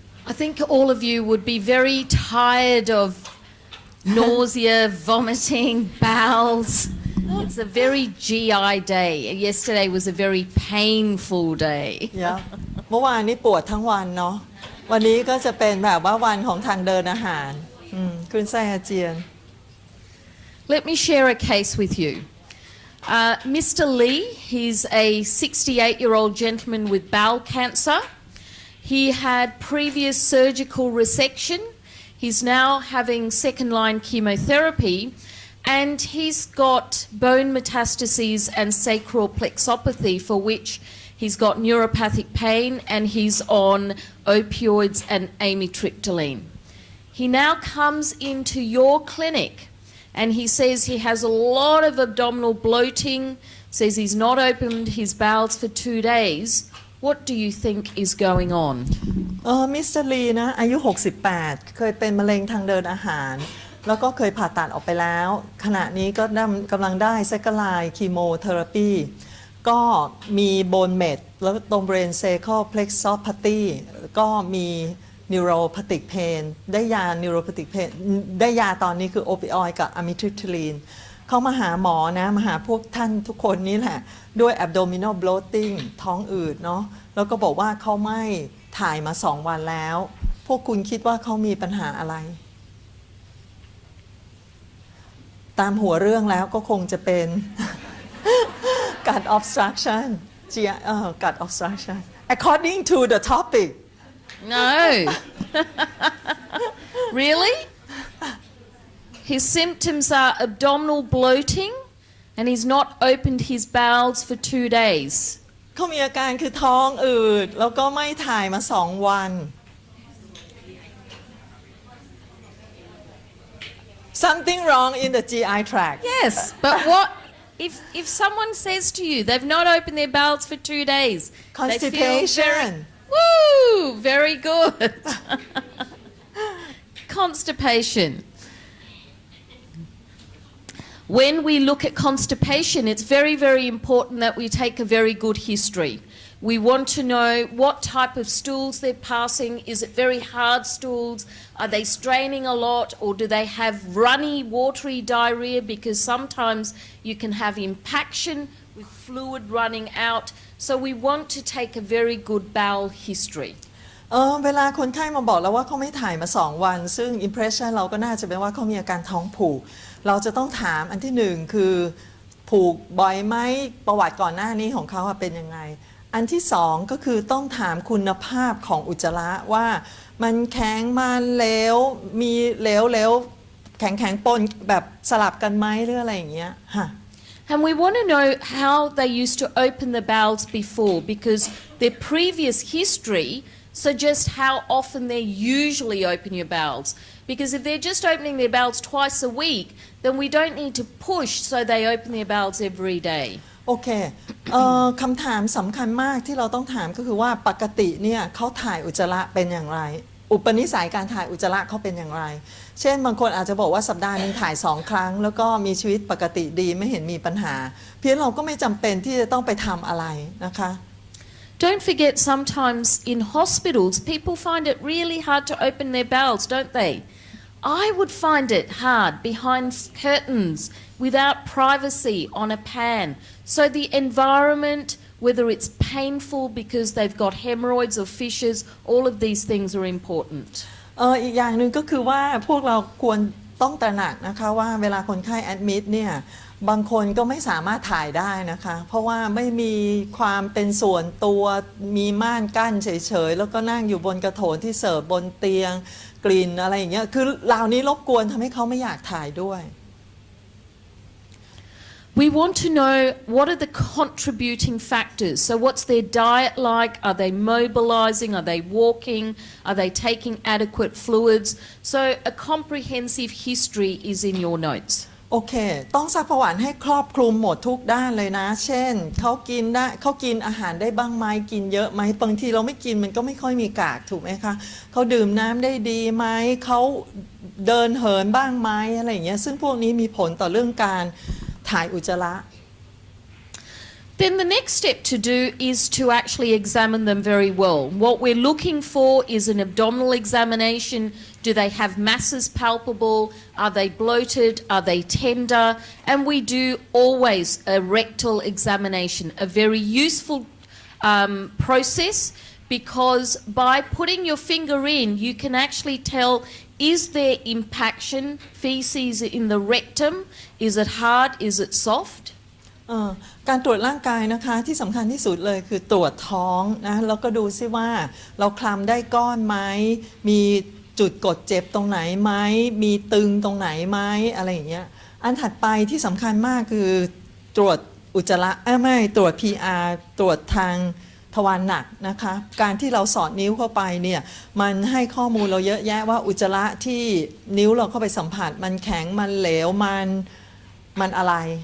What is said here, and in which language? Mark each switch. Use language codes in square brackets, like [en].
[en] I think all of you would be very tired of nausea, vomiting, bowels. It's a very GI day. Yesterday was a very painful day. [th] เมื่อวานนี้ปวดทั้งวันเนาะวันนี้ก็จะเป็นแบบว่าวันของทางเดินอาหารคลื่นไส้อาเจียน [en] Let me share a case with you. Mr. Lee, he's a 68-year-old gentleman with bowel cancer. He had previous surgical resection. He's now having second-line chemotherapy, and he's got bone metastases and sacral plexopathy, for which he's got neuropathic pain, and he's on opioids and amitriptyline. He now comes into your clinic, and he says he has a lot of abdominal bloating, says he's not opened his bowels for 2 days. What do you think is going on? [th] มิสเตอร์ลีนะอายุ 68 เคยเป็นมะเร็งทางเดินอาหารแล้วก็เคยผ่าตัดออกไปแล้วขณะนี้ก็กำลังได้เซคันด์ไลน์คีโมเทอราปี ก็มีโบนเมดแล้วตรงเบรนเซคอลเพล็กซอพาตีก็มีนิวโรพาติกเพนได้ยานิวโรพาติกเพนได้ยาตอนนี้คือโอปิออยด์กับอะมิทริปทิลีนเขามาหาหมอนะมาหาพวกท่านทุกคนนี้แหละด้วย abdominal bloating ท้องอืดเนาะแล้วก็บอกว่าเขาไม่ ถ่ายมา2 วันแล้วพวกคุณคิดว่าเขามีปัญหาอะไรตามหัวเรื่องแล้วก็คงจะเป็น [en] gut obstruction gut obstruction according to the topic No. Really? His symptoms are abdominal bloating, and he's not opened his bowels for 2 days. [th] เขามีอาการคือท้องอืดแล้วก็ไม่ถ่ายมา2 วัน [en] Something wrong in the GI tract. Yes, but what if someone says to you they've not opened their bowels for 2 days? Constipation. Woo! Very good. Constipation. When we look at constipation, it's very, very important that we take a very good history. We want to know what type of stools they're passing. Is it very hard stools? Are they straining a lot, or do they have runny, watery diarrhea? Because sometimes you can have impaction with fluid running out. So we want to take a very good bowel history. [th] เวลาคนไข้มาบอกแล้วว่าเขาไม่ถ่ายมา2 วันซึ่ง impression เราก็น่าจะเป็นว่าเขามีอาการท้องผูกเราจะต้องถามอันที่1คือผูกบ่อยไหมประวัติก่อนหน้านี้ของเขาเป็นยังไงอันที่2ก็คือต้องถามคุณภาพของอุจจาระว่ามันแข็งมันเหลวมีเหลวแข็งปนแบบสลับกันไหมหรืออะไรอย่างเงี้ยค่ะ [en] And we want to know how they used to open the bowels before, because their previous history suggests how often they usually open your bowels. Because if they're just opening their bowels twice a week, then we don't need to push so they open their bowels every day. [th] โอเคคำถามสำคัญมากที่เราต้องถามก็คือว่าปกติเนี่ยเขาถ่ายอุจจาระเป็นอย่างไรอุปนิสัยการถ่ายอุจจาระเขาเป็นอย่างไรเช่นบางคนอาจจะบอกว่าสัปดาห์นึงถ่าย2 ครั้งแล้วก็มีชีวิตปกติดีไม่เห็นมีปัญหาเพียงเราก็ไม่จำเป็นที่จะต้องไปทำอะไรนะคะ [en] Don't forget, sometimes in hospitals people find it really hard to open their bowels, don't they? I would find it hard behind curtains without privacy on a pan. So the environment, whether it's painful because they've got hemorrhoids or fissures, all of these things are important. [th] อีกอย่างหนึ่งก็คือว่าพวกเราควรต้องตระหนักนะคะว่าเวลาคนไข้แอดมิดเนี่ยบางคนก็ไม่สามารถถ่ายได้นะคะเพราะว่าไม่มีความเป็นส่วนตัวมีม่านกั้นเฉยๆแล้วก็นั่งอยู่บนกระโถนที่เสิร์ฟบนเตียงกลิ่นอะไรอย่างเงี้ยคือเหล่านี้รบกวนทำให้เขาไม่อยากถ่ายด้วย [en] We want to know what are the contributing factors. So what's their diet like? Are they mobilizing? Are they walking? Are they taking adequate fluids? So a comprehensive history is in your notes. [th] โอเคต้องซักประวัติให้ครอบคลุมหมดทุกด้านเลยนะเช่นเขากินอาหารได้บ้างไหมกินเยอะไหมบางทีเราไม่กินมันก็ไม่ค่อยมีกากถูกไหมคะเขาดื่มน้ำได้ดีไหมเขาเดินเหินบ้างไหมอะไรอย่างเงี้ยซึ่งพวกนี้มีผลต่อเรื่องการถ่ายอุจจาระ [en] Then the next step to do is to actually examine them very well. What we're looking for is an abdominal examination. Do they have masses palpable? Are they bloated? Are they tender? And we do always a rectal examination, a very useful process, because by putting your finger in, you can actually tell, is there impaction, feces in the rectum? Is it hard? Is it soft? [th] การตรวจร่างกายนะคะที่สำคัญที่สุดเลยคือตรวจท้องนะแล้วก็ดูซิว่าเราคลำได้ก้อนไหมมีจุดกดเจ็บตรงไหนไหมมีตึงตรงไหนไหมอะไรอย่างเงี้ยอันถัดไปที่สำคัญมากคือตรวจอุจจาระไม่ตรวจ PR ตรวจทางทวารหนักนะคะการที่เราสอดนิ้วเข้าไปเนี่ยมันให้ข้อมูลเราเยอะแยะว่าอุจจาระที่นิ้วเราเข้าไปสัมผัสมันแข็งมันเหลวมันอะไร